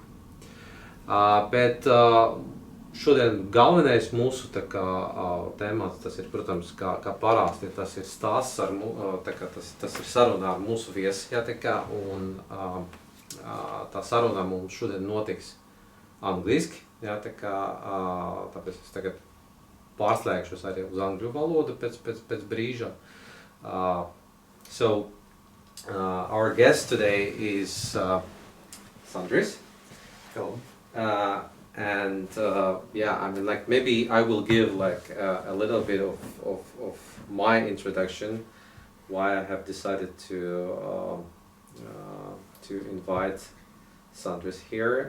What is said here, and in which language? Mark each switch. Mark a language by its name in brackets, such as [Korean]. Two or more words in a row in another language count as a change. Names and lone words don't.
[Latvian] Bet šodien galvenais mūsu tā kā temats, tas ir, protams, kā parasti, tas ir stāsts ar, tā kā tas ir saruna ar mūsu viesi, ja, tā kā, un tā saruna mums šodien notiks angliski, ja, tā kā, tāpēc es tagad pārslēgšos arī uz angļu valodu pēc brīža. [English] So, our guest today is Sandris. Hello. And yeah, I mean, like, maybe I will give like a little bit of my introduction, why I have decided to invite Sandris here.